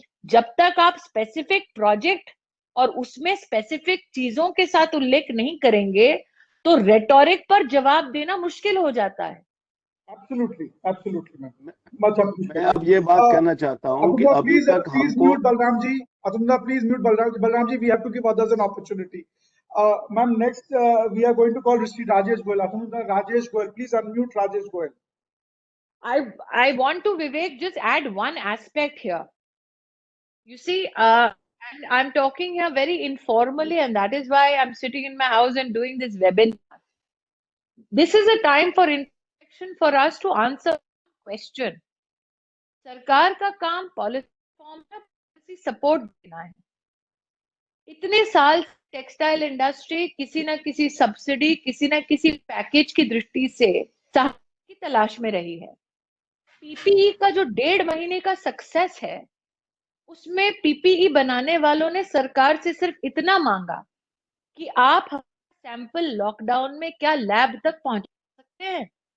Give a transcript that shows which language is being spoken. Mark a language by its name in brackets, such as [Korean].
[Hindi] जब तक आप स्पेसिफिक प्रोजेक्ट और उसमें स्पेसिफिक चीजों के साथ उल्लेख नहीं करेंगे तो रेटोरिक पर जवाब देना मुश्किल हो जाता है। [English] Absolutely ma'am. [Hindi] मैं अब ये बात कहना चाहता हूँ कि अभी तक हमको [English] Balram ji, Atunda, please mute Balram ji, we have to give others an opportunity. Ma'am, next we are going to call Mr. Rajesh Goel. Atunda, Rajesh Goel, please unmute Rajesh Goel. I want to, Vivek, just add one aspect here. You see, and I'm talking here very informally, and that is why I'm sitting in my house and doing this webinar. This is a time for interaction for us to answer question. [Hindi] सरकार का काम policy form में policy support देना है। इतने साल textile industry किसी ना किसी सब्सिडी, किसी ना किसी पैकेज की दृष्टि से सहायता की तलाश में रही है। पीपीई का जो 1.5 महीने का सक्सेस है, उसमें पीपीई बनाने वालों ने सरकार से सिर्फ इतना मांगा कि आप सैंपल लॉकडाउन में क्या लैब तक पहुंचा सकते हैं।